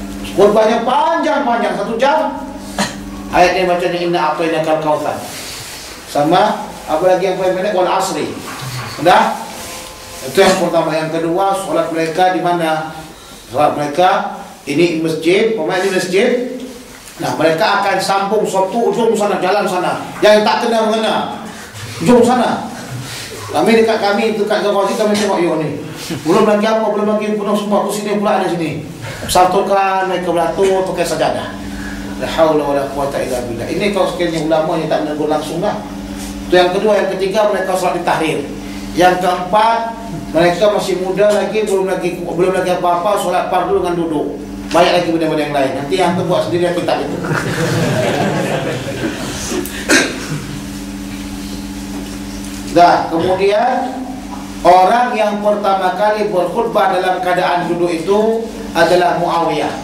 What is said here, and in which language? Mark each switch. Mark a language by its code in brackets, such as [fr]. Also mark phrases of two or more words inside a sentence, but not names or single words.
[ms] khutbahnya panjang-panjang 1 jam. Ayatnya bacanya [ar] إنا أعطيناك الكوثر. [ms] Sama apa lagi yang paling pendek, [ar] والعصر. [ms] Sudah? Itu yang pertama. Yang kedua, solat mereka di mana? Solat mereka ini masjid, pemain di masjid. Nah, mereka akan sambung suatu ujung sana, jalan sana. Yang tak kena mengena, ujung sana. Kami dekat dekat Gawazi, kami tengok yo ni. Belum lagi apa, belum lagi penuh semua. Aku sini pula ada sini. Satukan mereka beratur pakai sajadah. [ar] لا حول ولا قوة إلا بالله. [ms] Ini kalau sekiranya ulama yang tak menegur langsung lah. Itu yang kedua. Yang ketiga, mereka solat di tahrir. Yang keempat, mereka masih muda lagi, belum lagi apa-apa, solat fardu dengan duduk. Banyak lagi benda-benda yang lain. Nanti yang buat sendiri kitab itu. Dah, kemudian orang yang pertama kali berkhutbah dalam keadaan duduk itu adalah Muawiyah.